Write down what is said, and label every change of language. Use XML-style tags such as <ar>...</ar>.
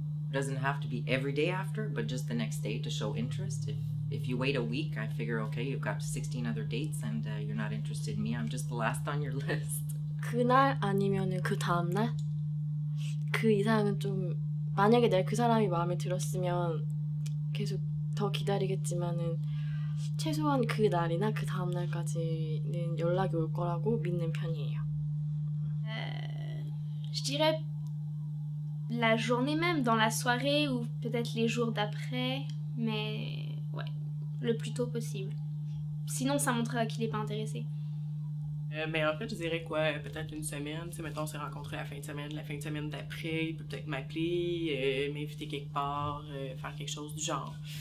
<en>It doesn't have to be every day after, but just the next day to show interest. If you wait a week, I figure, okay, you've got 16 other dates and you're not interested in me. I'm just the last on your list.</en> <ko>그날 아니면은 그 다음날? 그 이상은 좀 만약에 내가 그 사람이 마음에 들었으면 계속 더 기다리겠지만은 최소한 그 날이나 그 다음날까지는 연락이 올 거라고 믿는 편이에요.</ko> <fr>Je dirais la journée même, dans la soirée ou peut-être les jours d'après, mais ouais, le plus tôt possible. Sinon, ça montrera qu'il n'est pas intéressé. Mais en fait, je dirais quoi, peut-être une semaine, tu sais, mettons, on s'est rencontrés la fin de semaine d'après, il peut peut-être m'appeler, m'inviter quelque part, faire quelque chose du genre.</fr>